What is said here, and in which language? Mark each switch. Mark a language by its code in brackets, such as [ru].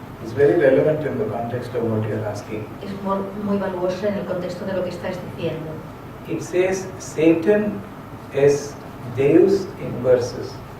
[en] It's very relevant in the context of what you're asking. [es] Es muy valuosa en el contexto de lo que estás diciendo. [en] It says Satan is Deus in verses.